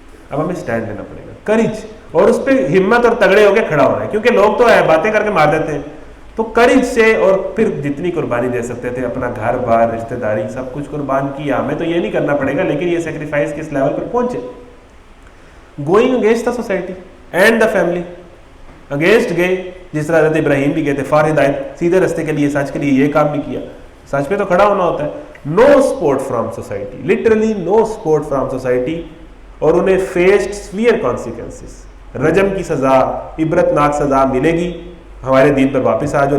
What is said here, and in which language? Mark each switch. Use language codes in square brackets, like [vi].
[ur] اب ہمیں اسٹینڈ لینا پڑے گا، کریج، اور اس پہ ہمت اور تگڑے ہو کے کھڑا ہونا ہے. کیونکہ لوگ تو باتیں کر کے مار دیتے ہیں، تو کریج سے، اور پھر جتنی قربانی دے سکتے تھے، اپنا گھر بار، رشتہ داری، سب کچھ قربان کیا. ہمیں تو یہ نہیں کرنا پڑے گا، لیکن یہ سیکریفائس کس لیول پر پہنچے. [en] Going against the society and the family. [ur] Against گئے، جس طرح حضرت ابراہیم بھی گئے تھے [en] for [ur] ہدایت، سیدھے رستے کے لیے، سچ کے لیے، یہ کام بھی کیا. سچ پہ تو کھڑا ہونا ہوتا ہے. [en] No support from society, literally no support from society. [ur] اور انہیں [en] faced severe consequences, [ur] رجم کی سزا، عبرت ناک سزا ملے گی، ہمارے دین پر واپس آ جاؤ.